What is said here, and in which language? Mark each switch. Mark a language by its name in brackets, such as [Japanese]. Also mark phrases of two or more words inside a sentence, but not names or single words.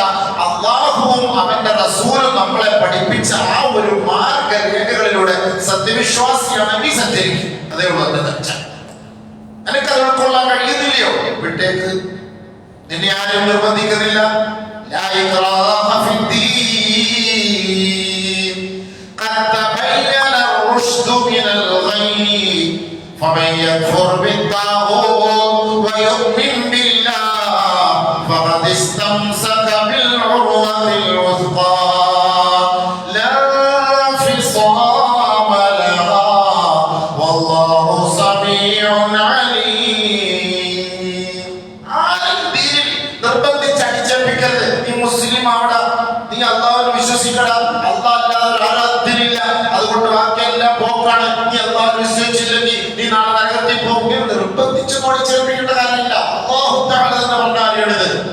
[Malayalam] അല്ലാഹുവും അവന്റെ റസൂലും നമ്മളെ പഠിപ്പിച്ച ആ ഒരു മാർഗരേഖകളിലൂടെ സത്യവിശ്വാസിയാണെങ്കിൽ സഞ്ചരിക്കും. അതേ ഉള്ളൂ എന്റെ തെറ്റ. എനിക്കത് ഉൾക്കൊള്ളാൻ കഴിയുന്നില്ലയോ? വിട്ടേക്ക്. നിന്നെ ആരും നിർബന്ധിക്കുന്നില്ല. [Arabic] لا إكراه في الدين قد تبين الرشد من الغي فمن يكفر بالطاغوت ويؤمن بالله فقد استمسك بالعروة الوثقى لا انفصام لها والله سميع عليم. [Malayalam] നിർബന്ധിച്ച് അടിച്ചേൽപ്പിക്കരുത്. നീ മുസ്ലിം ആവടാ, നീ വിശ്വസിക്കണം, അല്ലാഹ് അല്ലാതെ ഒരു ആരാധ്യനില്ല, അതുകൊണ്ട് ബാക്കിയെല്ലാം പോക്കാണ്, നീ അല്ലാഹ് വിശ്വസിച്ചില്ലെങ്കിൽ നീ നാളെ നരകത്തിൽ പോകും എന്ന് നിർബന്ധിച്ച് മോടിച്ചേൽപ്പിക്കേണ്ട കാര്യമില്ല. അല്ലാഹു തആല തന്നെ പറഞ്ഞ കാര്യമാണിത്.